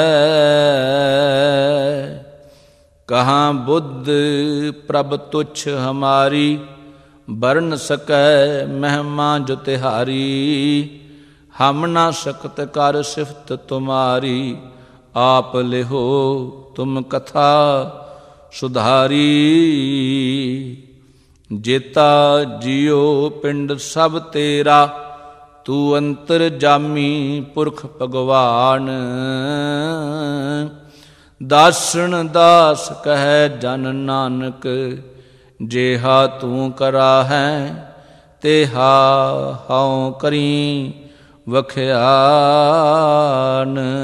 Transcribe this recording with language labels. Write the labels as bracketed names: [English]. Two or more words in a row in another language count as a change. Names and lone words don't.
[Braj] कहाँ बुद्ध प्रभ तुच्छ हमारी बरन सकै महिमा जो तिहारी। हम ना सकत कर सिफत तुम्हारी आप लिहो तुम कथा सुधारी। [Punjabi] ਜੇਤਾ ਜੀਓ ਪਿੰਡ ਸਭ ਤੇਰਾ ਤੂ ਅੰਤਰ ਜਾਮੀ ਪੁਰਖ ਭਗਵਾਨ। ਦਾਸਨ ਦਾਸ ਕਹ ਜਨ ਨਾਨਕ ਜੇਹਾ ਤੂ ਕਰਾ ਹੈ ਤੇਹਾ ਹਉ ਕਰੀ ਵਖਿਆਨ।